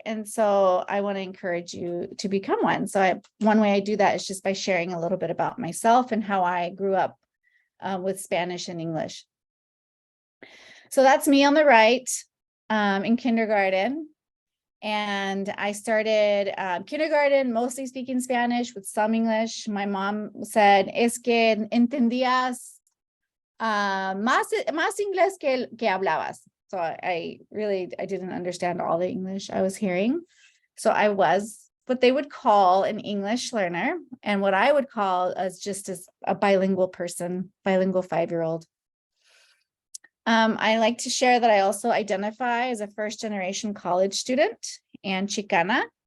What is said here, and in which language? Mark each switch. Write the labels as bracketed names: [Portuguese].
[English] And so I want to encourage you to become one. So one way I do that is just by sharing a little bit about myself and how I grew up with Spanish and English. So that's me on the right in kindergarten. And I started kindergarten mostly speaking Spanish with some English. My mom said, [Spanish] es que entendías más inglés que hablabas. [English] So I didn't understand all the English I was hearing. So I was what they would call an English learner, and what I would call as a bilingual person, bilingual 5-year-old. I like to share that I also identify as a first-generation college student and Chicana.